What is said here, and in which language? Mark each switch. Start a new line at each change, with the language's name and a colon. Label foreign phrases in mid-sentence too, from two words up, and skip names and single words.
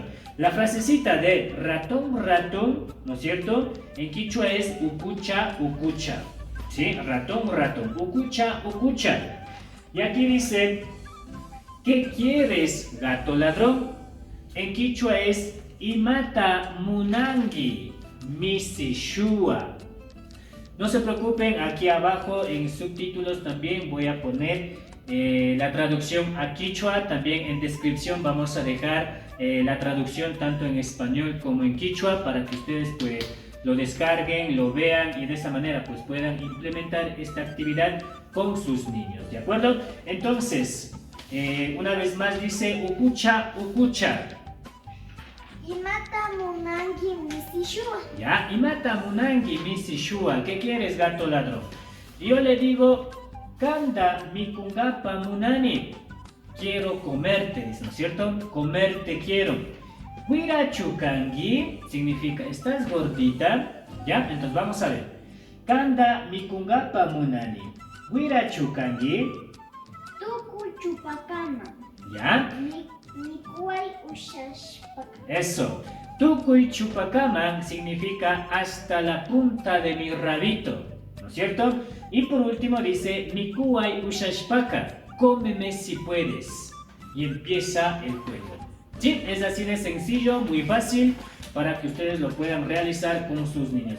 Spanish: La frasecita de ratón, ratón, ¿no es cierto?, en Quichua es
Quechua: ukucha, ukucha,
Spanish: ¿sí? Ratón, ratón,
Quechua: ukucha, ukucha.
Spanish: Y aquí dice, ¿qué quieres, gato ladrón? En Quichua es
Quechua: imata munangi misishua.
Spanish: No se preocupen, aquí abajo en subtítulos también voy a poner la traducción a Quichua. También en descripción vamos a dejar la traducción tanto en español como en Quichua, para que ustedes pues lo descarguen, lo vean y de esa manera pues puedan implementar esta actividad con sus niños, ¿de acuerdo? Entonces, una vez más dice
Quechua: ukucha, ukucha. Imata munangi misishua. Ya, imata munangi misishua.
Spanish: ¿Qué quieres, gato ladrón? Y yo le digo,
Quechua: kanda mikungapa munani.
Spanish: Quiero comerte, dice, ¿no es cierto? Comerte quiero. Huirachukangi significa, ¿estás gordita? ¿Ya? Entonces vamos a ver.
Quechua: Kanda mikungapa munani. Huirachukangi. Tuku chupacama.
Spanish: ¿Ya?
Quechua: Mikuay ushashpaka.
Spanish: Eso.
Quechua: Tukuy chupacama
Spanish: significa hasta la punta de mi rabito, ¿no es cierto? Y por último dice
Quechua: Mikuay ushashpaka,
Spanish: cómeme si puedes. Y empieza el juego. Sí, es así de sencillo, muy fácil para que ustedes lo puedan realizar con sus niños.